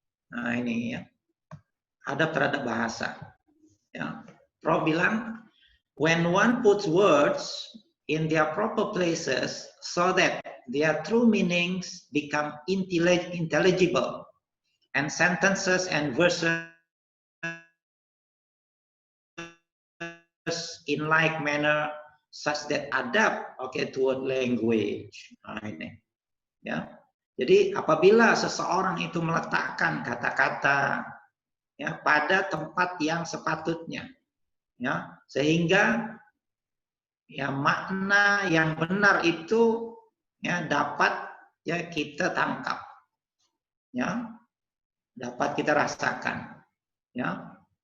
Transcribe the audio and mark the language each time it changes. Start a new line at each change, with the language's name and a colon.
Indonesian: Nah ini ya, adab terhadap bahasa. Ya, Prof bilang,
English: when one puts words in their proper places so that their true meanings become intelligible, and sentences and verses in like manner such that adapt toward language.
Indonesian: Nah ini, ya. Jadi apabila seseorang itu meletakkan kata-kata ya pada tempat yang sepatutnya, ya, sehingga ya makna yang benar itu ya dapat ya kita tangkap, ya, dapat kita rasakan, ya.